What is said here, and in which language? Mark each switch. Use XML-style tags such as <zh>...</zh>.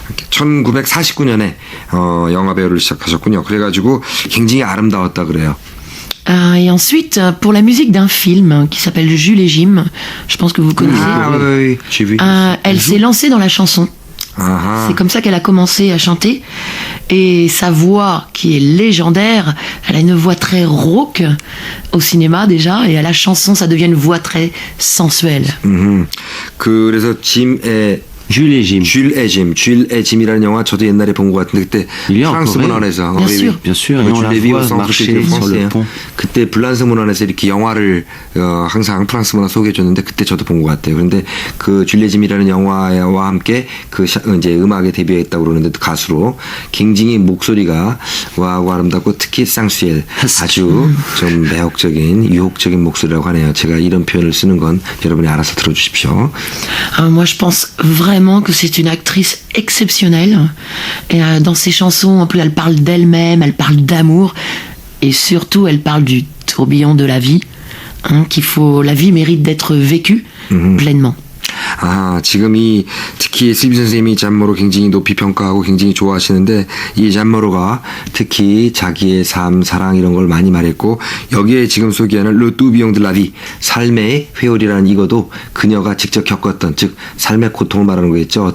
<ko>1949년에 영화 배우를 시작하셨군요. 그래가지고 굉장히 아름다웠다 그래요.</ko> <fr>Et ensuite, pour la musique d'un film qui s'appelle Jules et Jim, je pense que vous connaissez, oui, j'ai vu. elle s'est lancée dans la chanson.</fr> <ko>아하.</ko> <fr>C'est comme ça qu'elle a commencé à chanter. Et sa voix, qui est légendaire, elle a une voix très rauque au cinéma déjà, et à la chanson, ça devient une voix très sensuelle.</fr> <ko>그래서 짐의</ko> <fr>Jules et Jim.</fr> <ko>쥘의 짐이라는 영화 저도 옛날에 본 것 같은데 그때</ko> <fr>Il y a</fr> <ko>프랑스</ko> <fr>encore,</fr> <ko>문화에서</ko> <fr>Bien sûr. Bien sûr, et on la voit marcher sur le pont.</fr> <ko>그때 블란스 문화에서 이렇게 영화를 항상 프랑스 문화 소개해줬는데 그때 저도 본 것 같아요. 그런데 그 쥘의 짐이라는 영화와 함께 그 이제 음악에 데뷔했다고 그러는데 가수로 굉장히 목소리가 와하고 아름답고 특히 쌍수엘 아주 좀 매혹적인 유혹적인 목소리라고 하네요. 제가 이런 표현을 쓰는 건 여러분이 알아서 들어주십시오.</ko> <fr>Moi, je pense vraiment que c'est une actrice exceptionnelle. Et dans ses chansons, en plus, elle parle d'elle-même, elle parle d'amour, et surtout, elle parle du tourbillon de la vie, la vie mérite d'être vécue pleinement.</fr> <ko>아, 지금 특히 슬비 선생님이 잔모로 굉장히 높이 평가하고 굉장히 좋아하시는데 이 잔모로가 특히 자기의 삶, 사랑 이런 걸 많이 말했고 여기에 지금 소개하는 Le tourbillon de la vie, 삶의 회오리라는 이거도 그녀가 직접 겪었던 즉 삶의 고통을 말하는 거겠죠.</ko>